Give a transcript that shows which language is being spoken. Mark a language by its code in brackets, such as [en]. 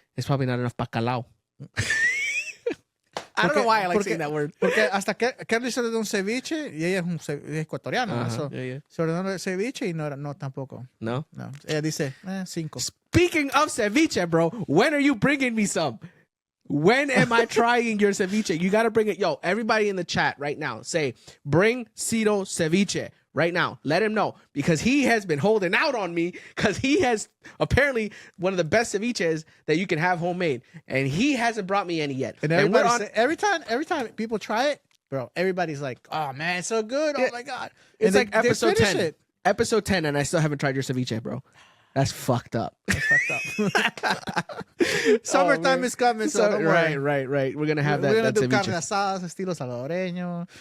[en] It's probably not enough bacalao. I don't know why I like saying that word. [es] Porque hasta Kelly se ordenó un ceviche y ella es ecuatoriana. [en] Uh-huh. Yeah. [es] Se ordenó el ceviche y no tampoco. No? No. Ella dice, 5. [en] Speaking of ceviche, bro, when are you bringing me some? When am I trying your ceviche? You got to bring it. Yo, everybody in the chat right now, say, bring Cito ceviche right now. Let him know because he has been holding out on me because he has apparently one of the best ceviches that you can have homemade. And he hasn't brought me any yet. And every time people try it, bro, everybody's like, oh, man, it's so good. Oh, my God. It's like episode 10. Episode 10, and I still haven't tried your ceviche, bro. That's fucked up. Summertime is coming, so don't worry. Right. We're going to have that. We're going to do ceviche. [es] carne asada, estilo salvadoreño.